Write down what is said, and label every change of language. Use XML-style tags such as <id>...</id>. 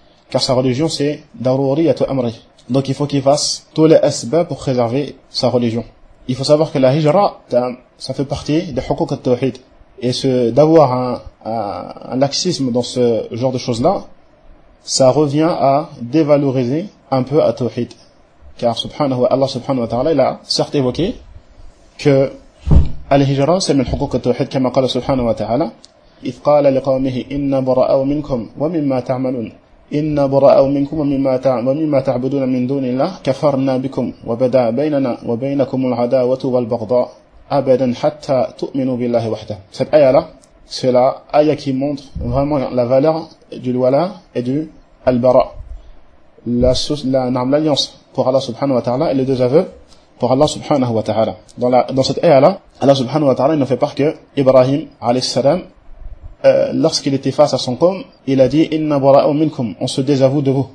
<fr>Car sa religion, c'est daruriyatu amri. Donc, il faut qu'il fasse tous les asbab pour préserver sa religion. Il faut savoir que la hijra, ça fait partie des hukuk al-tawhid. Et d'avoir un laxisme dans ce genre de choses-là, ça revient à dévaloriser un peu al-tawhid. Car, Allah subhanahu wa ta'ala,</fr> <ar>il a certes évoqué que al-hijra, c'est min hukuk al-tawhid, comme a qala subhanahu wa ta'ala, إِذْ قَالَ لِقَوْمِهِ إِنَّ بُرَأَوْ مِنْكُمْ وَمِمَّا تَعْمَلُونَ إن برأوا منكم مما تعبدون من دون الله كفرنا بكم وبدا بيننا وبينكم العداوة والبغضاء أبدا حتى تؤمنوا بالله وحده.</ar> <fr>Cette ayah là, c'est la ayah qui montre vraiment la valeur du wala et du al-bara. L'alliance pour Allah subhanahu wa ta'ala et les deux aveux pour Allah subhanahu wa ta'ala. Dans cette ayah là, Allah subhanahu wa ta'ala ne fait pas que Ibrahim alayhi salam, lorsqu'il était face à son qom, il a dit inna bara'u minkum, on se désavoue de vous.</fr>